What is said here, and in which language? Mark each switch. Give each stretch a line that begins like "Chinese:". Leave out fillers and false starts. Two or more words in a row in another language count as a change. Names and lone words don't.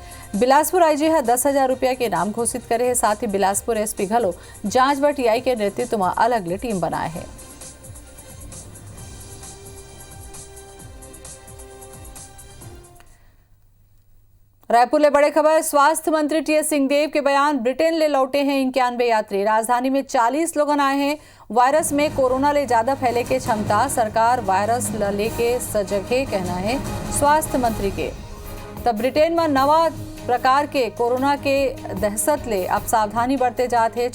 Chhattisgarhi: बिलासपुर आईजी 10,000 रुपया के इनाम घोषित करे है। साथ ही बिलासपुर एसपी घलो जांच व टीआई के नेतृत्व में अलग टीम बनाए है। रायपुर ले बड़े खबर, स्वास्थ्य मंत्री टीएस सिंहदेव के बयान, ब्रिटेन ले लौटे हैं 91 यात्री। राजधानी में 40 लोग आए हैं। वायरस में कोरोना ले ज्यादा फैले के क्षमता, सरकार वायरस लेके सजगे कहना है स्वास्थ्य मंत्री के। तब ब्रिटेन में नवा प्रकार के कोरोना के दहशत ले अब सावधानी बरते जाते।